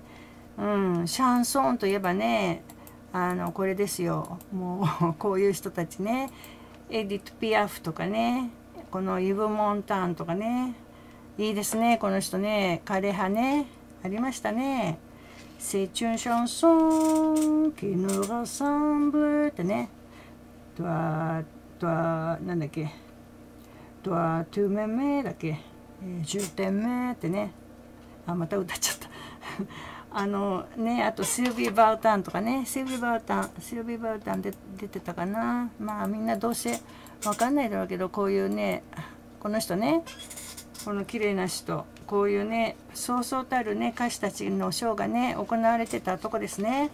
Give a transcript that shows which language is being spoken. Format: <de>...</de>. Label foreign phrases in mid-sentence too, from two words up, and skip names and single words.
<ja>うん、シャンソンといえばね、これですよ。もう、こういう人たちね。エディット・ピアフとかね、このイブ・モンターンとかね、いいですね、この人ね、枯葉ね、ありましたね。</ja> <fr>C'est une chanson qui nous ressemble</fr> <ja>ってね、なんだっけ、</ja> <fr>toi tu m'aimes</fr> <ja>だっけ、</ja> <fr>je t'aime</fr> <ja>ってね、また歌っちゃった。あとシルビー・バウタンとかね、シルビー・バウタンで出てたかな。まあみんなどうせわかんないだろうけど、こういうね、この人ね、この綺麗な人、こういうね、そうそうたるね、歌手たちのショーがね、行われてたとこですね。</ja>